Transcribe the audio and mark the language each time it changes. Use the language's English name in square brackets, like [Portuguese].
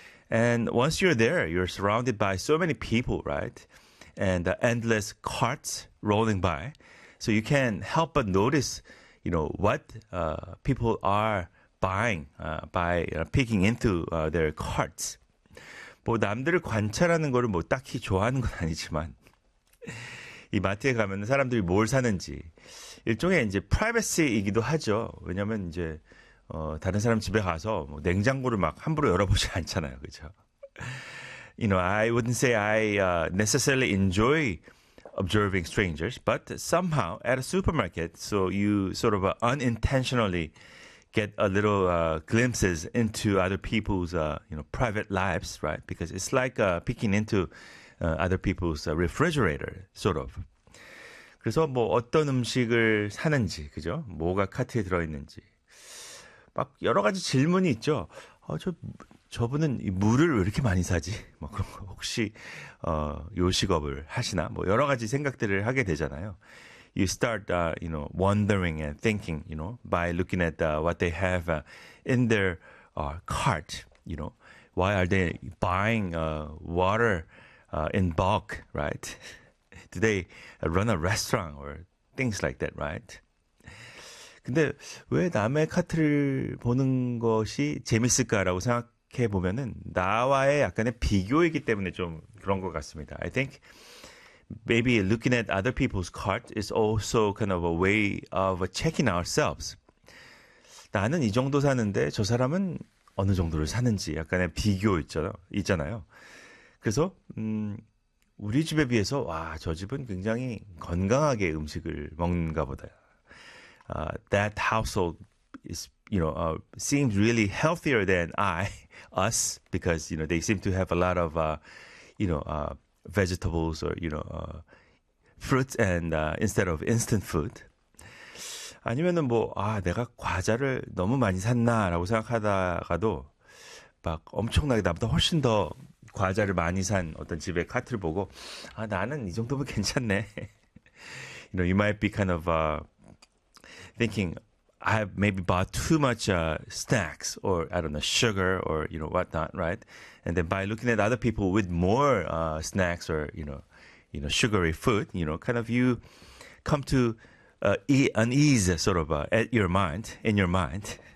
[English] And once you're there, you're surrounded by so many people, right? And the endless carts rolling by. So you can't help but notice, you know, what people are buying by peeking into their carts. [Korean] 뭐 남들을 관찰하는 거를 뭐 딱히 좋아하는 건 아니지만 이 마트에 가면 사람들이 뭘 사는지 일종의 이제 프라이버시이기도 하죠. 왜냐하면 이제 다른 사람 집에 가서 뭐 냉장고를 막 함부로 열어보지 않잖아요. 그렇죠? [English] You know, I wouldn't say I necessarily enjoy observing strangers, but somehow at a supermarket, so you sort of unintentionally get a little glimpses into other people's you know, private lives, right? Because it's like peeking into other people's refrigerator, sort of. [Korean] 그래서 뭐 어떤 음식을 사는지, 그죠? 뭐가 카트에 들어있는지. 막 여러 가지 질문이 있죠. 저분은 이 물을 왜 이렇게 많이 사지? 뭐 그런 거 혹시 요식업을 하시나? 뭐 여러 가지 생각들을 하게 되잖아요. [English] You start, you know, wondering and thinking, you know, by looking at what they have in their cart, you know, why are they buying water in bulk, right? Do they run a restaurant or things like that, right? [Korean] 근데 왜 남의 카트를 보는 것이 재밌을까라고 생각해 보면은 나와의 약간의 비교이기 때문에 좀 그런 것 같습니다. [English] I think maybe looking at other people's cart is also kind of a way of checking ourselves. [Korean] 나는 이 정도 사는데 저 사람은 어느 정도를 사는지 약간의 비교 있잖아요. 그래서 우리 집에 비해서 와, 저 집은 굉장히 건강하게 음식을 먹는가 보다. [English] That household is, you know, seems really healthier than us because, you know, they seem to have a lot of, you know, vegetables or, you know, fruits and instead of instant food. [Korean] 아니면은 뭐, 아, 내가 과자를 너무 많이 샀나라고 생각하다가도 막 엄청나게 나보다 훨씬 더 과자를 많이 산 어떤 집의 카트를 보고, 아, 나는 이 정도면 괜찮네. [English] You know, you might be kind of, thinking, I have maybe bought too much snacks or, I don't know, sugar or, you know, whatnot, right? And then by looking at other people with more snacks or, you know, sugary food, you know, kind of you come to unease sort of at your mind, in your mind.